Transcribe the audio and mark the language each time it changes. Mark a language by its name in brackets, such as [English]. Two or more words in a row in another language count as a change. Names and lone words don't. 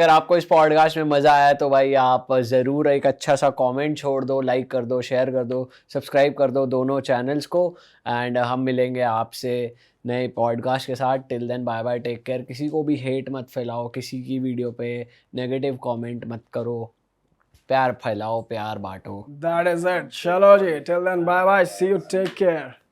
[Hindi] अगर आपको इस पॉडकास्ट में मज़ा आया तो भाई आप ज़रूर एक अच्छा सा कमेंट छोड़ दो, लाइक कर दो, शेयर कर दो, सब्सक्राइब कर दो दोनों चैनल्स को। एंड हम मिलेंगे आपसे नए पॉडकास्ट के साथ। [English] till then bye bye, take care. [Hindi] किसी को भी हेट मत फैलाओ, किसी की वीडियो पे [English] negative comment [Hindi] मत करो, प्यार फैलाओ, प्यार बांटो। [English] That is it. [Hindi] चलो जी, [English] till then bye bye, see you, take care.